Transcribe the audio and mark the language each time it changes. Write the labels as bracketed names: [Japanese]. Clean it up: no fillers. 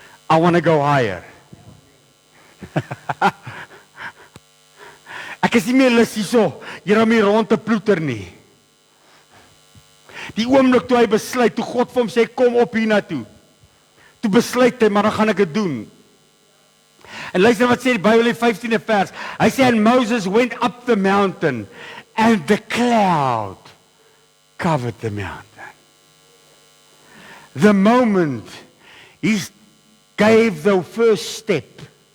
[English] I want to go higher. [Afrikaans] Ek is nie meer lus hierso, hier om hier rond te ploeter nie. Die oomblik toe hy besluit, toe God vir hom sê, kom op hiernatoe. Toe besluit hy, maar dan gaan ek dit doen. En luister wat sê die Bybel in 15de vers. Hy sê, [English] and Moses went up the mountain, and the cloud covered the mountain. The moment he gave the first step.